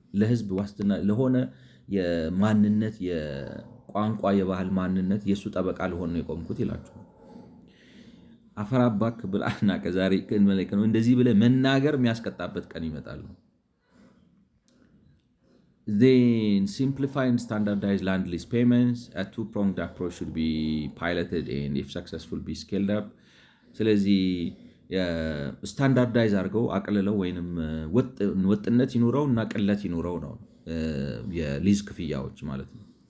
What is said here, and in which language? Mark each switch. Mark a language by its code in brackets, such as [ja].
[am] ለህዝብ ዋስትና ለሆነ የማንነት የቋንቋ የባህል ማንነት የእሱ ጠበቃ ልሆን ነው የቆምኩት ይላችኋል። አፈር አባክ ብላና ከዛሬ መለክ ነው እንደዚህ ብለህ መናገር የሚያስቀጣበት ቀን ይመጣል ነው። [en] Then simplify and standardize land lease payments. A two-pronged approach should be piloted and if successful be scaled up. [am] ስለዚህ ስታንዳርዳይዝ አድርገው አቅልለው ወይንም ወጥነት ይኑረው እና ቅለት ይኑረው ነው የሊዝ ክፍያዎች ማለት ነው።